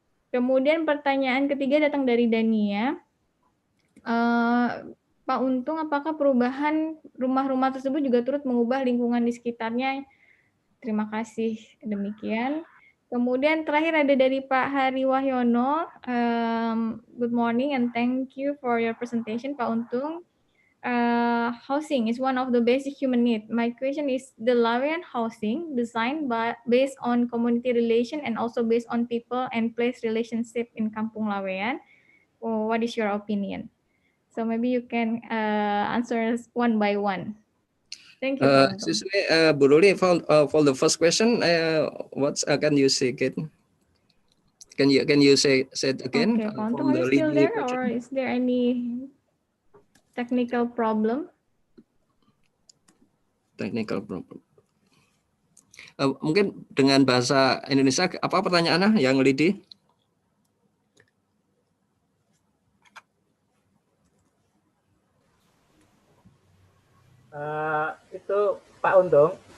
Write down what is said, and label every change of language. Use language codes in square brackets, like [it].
[id] Kemudian pertanyaan ketiga datang dari Dania. Pak Untung, apakah perubahan rumah-rumah tersebut juga turut mengubah lingkungan di sekitarnya? Terima kasih, demikian. Kemudian terakhir ada dari Pak Hari Wahyono. [en] Good morning and thank you for your presentation, Pak Untung. Housing is one of the basic human needs. My question is, the Lawian housing designed based on community relation and also based on people and place relationship in Kampung Lawean. What is your opinion? So maybe you can answer us one by one. Thank you, Pak Untung. Bu Ruli, for the first question, what can you say again? Can you say it again? Okay, Pak Untung, are you still there, or is there any technical problem? Technical problem. [id] Mungkin dengan bahasa Indonesia, apa pertanyaannya yang Lidi? Itu Pak Untung,